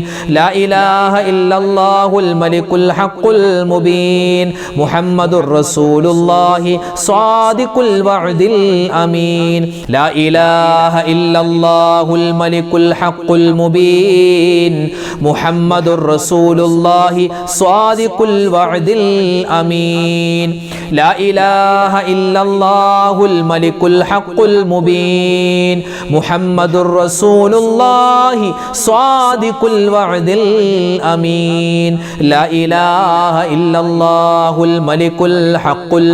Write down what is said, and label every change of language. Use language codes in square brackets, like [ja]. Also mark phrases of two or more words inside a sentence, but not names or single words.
[ar] لا إله إلا الله الملك الحق المبين محمد رسول الله صادق الوعد الأمين. لا إله إلا الله الملك الحق المبين محمد رسول الله صادق الوعد الأمين. الأمين لا إله إلا الله الملك الحق المبين محمد رسول الله صادق الوعد الأمين لا إله إلا الله الملك الحق